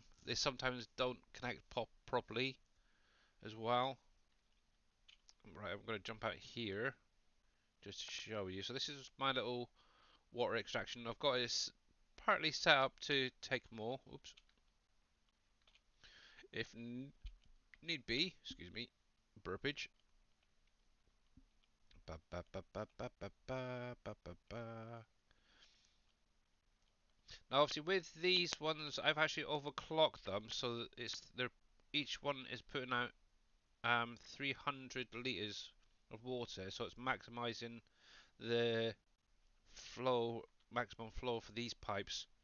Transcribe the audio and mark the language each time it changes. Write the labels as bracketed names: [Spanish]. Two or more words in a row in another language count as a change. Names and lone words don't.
[English] They sometimes don't connect properly as well. Right, I'm going to jump out here just to show you. So this is my little water extraction. I've got this partly set up to take more. Oops. If need be, excuse me, burpage. Ba, ba, ba, ba, ba, ba, ba, ba, ba, ba. Now, obviously, with these ones, I've actually overclocked them, so that they're each one is putting out 300 liters of water, so it's maximizing the maximum flow for these pipes.